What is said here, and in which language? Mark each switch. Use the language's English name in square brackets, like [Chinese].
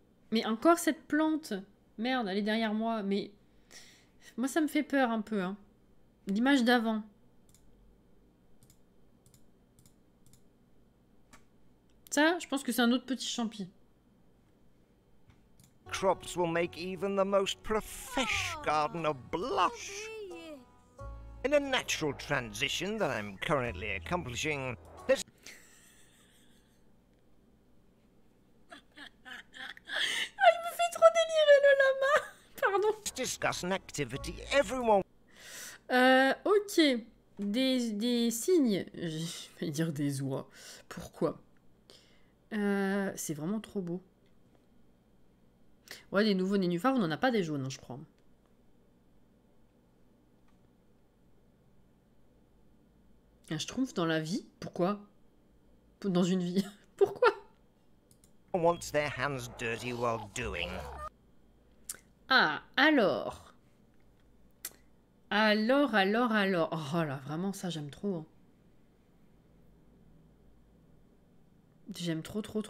[French] Mais encore cette plante. Merde, elle est derrière moi. Mais moi, ça me fait peur un peu. Hein. L'image d'avant. Ça, je pense que c'est un autre petit champi. [English] Crops will make even the most professional gardener blush. In a natural transition that I'm currently accomplishing, let's... [French] Ah, il me fait trop délirer le lama. Pardon. [English] discuss an activity everyone... [French] Ok. Des cygnes. Je vais dire des oies. Pourquoi? C'est vraiment trop beau. Ouais, des nouveaux nénuphars, on n'en a pas des jaunes, hein, je crois. Un schtroumpf dans la vie? Pourquoi? Dans une vie? Pourquoi? [English] wants their hands dirty while doing. [French] Ah, alors. Alors. Oh là, vraiment, ça, j'aime trop. Hein. J'aime trop.